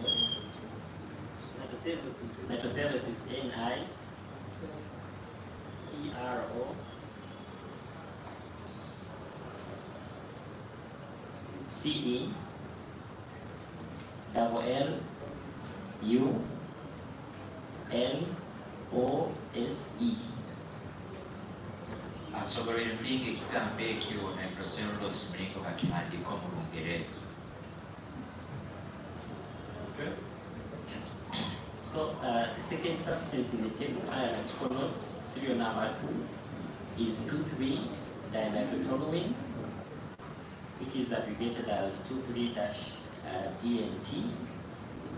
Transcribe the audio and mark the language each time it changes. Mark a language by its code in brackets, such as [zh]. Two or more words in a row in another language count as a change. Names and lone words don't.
[en] Nitrocellulose is Ni TRO CE double L U L O S E. [nyo] Asobolire mulingo ekigambo ekyo nitrocellulose mulingo bakiwandiika mu Lungereza. [en] Okay? So the second substance in the table, analytical notes, serial number 2, is 2,3-dinitroptoluene, which is abbreviated as 23-DNT.